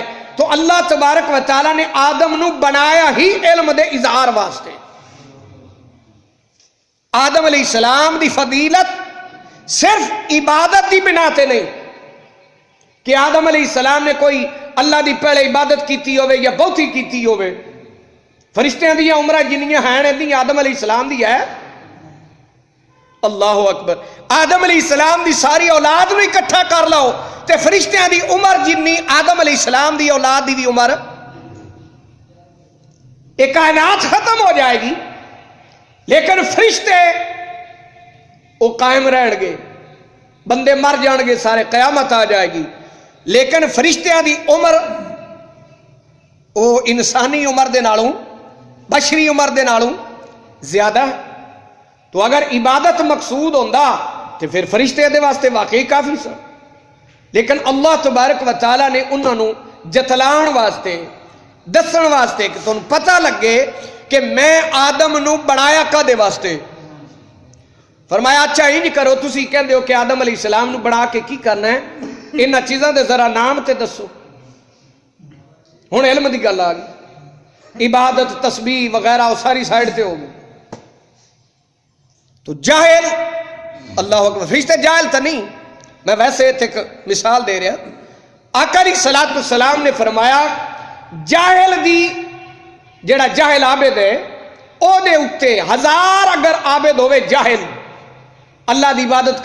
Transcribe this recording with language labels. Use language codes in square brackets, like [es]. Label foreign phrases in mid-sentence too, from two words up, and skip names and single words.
[pa] تو [ar] اللہ تبارک و تعالی [pa] نے آدم نو بنایا ہی علم دے اظہار واسطے. آدم [ar] علیہ السلام [pa] دی فضیلت صرف عبادت دی بنا تے نہیں کہ آدم [ar] علیہ السلام [pa] نے کوئی اللہ دی پہلے عبادت کیتی ہوئے یا بہت ہی کیتی ہوئے. فرشتیاں دیا عمرہ جنیاں ہیں آدم [ar] علیہ السلام [pa] دی ہے. [ar] اللہ اکبر. [pa] آدم [ar] علیہ السلام [pa] دی ساری اولاد نو اکٹھا کر لو تے فرشتیاں دی عمر جنی آدم [ar] علیہ السلام [pa] دی اولاد دی عمر. ایک کائنات ختم ہو جائے گی لیکن فرشتے وہ قائم رہن گے، بندے مر جان گے سارے، قیامت آ جائے گی. لیکن فرشتیاں دی عمر وہ انسانی عمر دے نالوں، بشری عمر دے نالوں زیادہ. تو اگر عبادت مقصود ہوندا تو پھر فرشتے دے واسطے واقعی کافی سا. لیکن [ar] اللہ تبارک و تعالیٰ [pa] نے انہوں نے جتلان واسطے، دسن واسطے کہ تمہیں پتہ لگے کہ میں آدم نو بنایا کدے واسطے. فرمایا اچھا ہی نہیں کرو، تسی کہندے ہو کہ آدم علیہ السلام نو بنا کے کی کرنا ہے، انہاں چیزاں دے ذرا نام تے دسو. ہن علم دی گل آ گئی، عبادت تسبیح وغیرہ وہ ساری سائڈ تے ہو گئی. تو جاہل، [ar] اللہ اکبر، [pa] فرشتے جاہل تو نہیں، میں ویسے ایک مثال دے رہا. آقا [ar] علیہ الصلوۃ والسلام [pa] نے فرمایا جاہل دی جڑا جاہل عابد ہے او دے اتے 1000 اگر عابد ہوئے جاہل اللہ دی عبادت